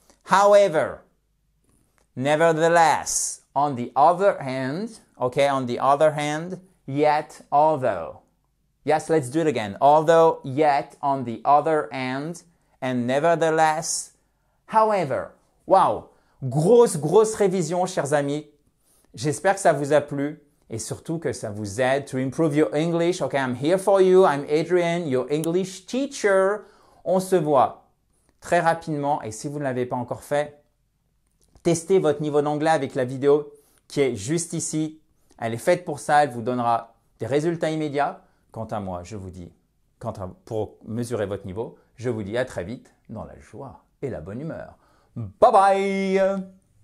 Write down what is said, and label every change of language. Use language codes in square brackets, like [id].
[en] However, nevertheless, on the other hand, okay, on the other hand, yet, although. Yes, let's do it again. Although, yet, on the other hand, and nevertheless, however. Wow! [fr] Grosse révision, chers amis. J'espère que ça vous a plu et surtout que ça vous aide [en] to improve your English. Okay, I'm here for you. I'm Adrian, your English teacher. [fr] On se voit très rapidement et si vous ne l'avez pas encore fait, testez votre niveau d'anglais avec la vidéo qui est juste ici. Elle est faite pour ça. Elle vous donnera des résultats immédiats. Quant à moi, je vous dis, pour mesurer votre niveau, je vous dis à très vite dans la joie et la bonne humeur. Bye bye!